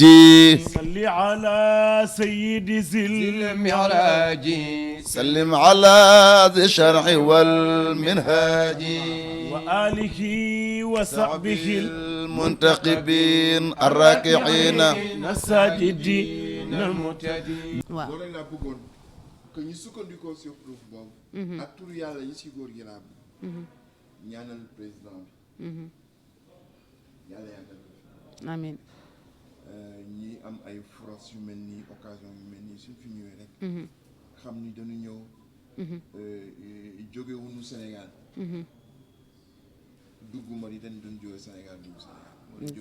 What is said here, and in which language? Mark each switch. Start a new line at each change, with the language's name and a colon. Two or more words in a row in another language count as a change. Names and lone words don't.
Arabic: صل على سيد ذي المعراج سلم على ذي الشرع والمنهاج وآله وصحبه المنتقبين الراكعين الساجدين المهتدين
Wolof: waaw loolu laa bëggoon que ñu sukkandikoo si xuruf boobu ak tur yàlla yi si góor gi laa bëgg ñaanal président bi yàlla yàggal ko fi amiin ñi am ay foros yu mel nii occasion yu mel nii suñ fi ñëwee rek xam ni dañu ñëw jóge wuñu Sénégal dugg Mauritanie dañu jóge Sénégal dugg Sénégal